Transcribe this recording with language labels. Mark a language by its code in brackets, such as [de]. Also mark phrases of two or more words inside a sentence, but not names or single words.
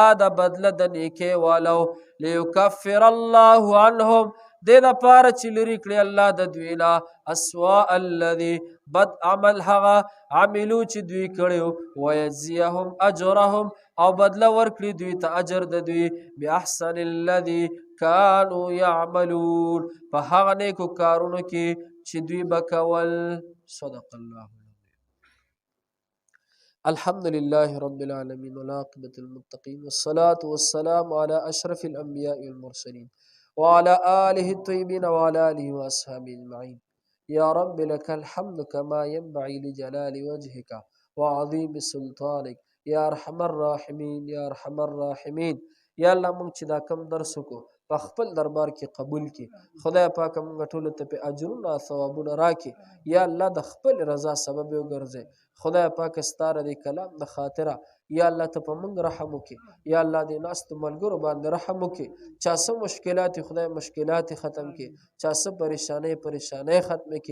[ps] د بدله د نیکۍ والو [ar] لیکفر الله عنهم [ps] دې دپاره چې لرې کړي الله د دوی نه [ar] اسواء الذي [ps] بد عمل هغه عملو چې دوی کړی [ar] ویجزیهم اجرهم [ps] او بدله ورکړي دوی ته اجر د دوی [ar] باحسن الذي كانوا يعملون [ps] په هغه نیکو کارونو کې چې دوی به کول [ar] صدق الله الحمد لله رب العالمين والعاقبة المتقين والصلاة والسلام على أشرف الأنبياء والمرسلين وعلى آله الطيبين وعلى آله وأصحابه أجمعين يا رب لك الحمد كما ينبغي لجلال وجهك وعظيم سلطانك يا أرحم الراحمين يا أرحم الراحمين يا الله [ps] موږ چې دا کم درس وکړو په خپل دربار کې قبول کړي خدای پاک موږ ټولو ته په اجرونه ثوابونه راکړي یا الله د خپل رضا سبب وګرځي خدای پاک ستاره د کلام د خاطره یا الله ته په موږ رحم وکړي یا الله دې ناستو ملګرو باندې رحم وکړي چا څه مشکلات خدای مشکلات ختم کړي چا څه پریشانۍ ختم کړي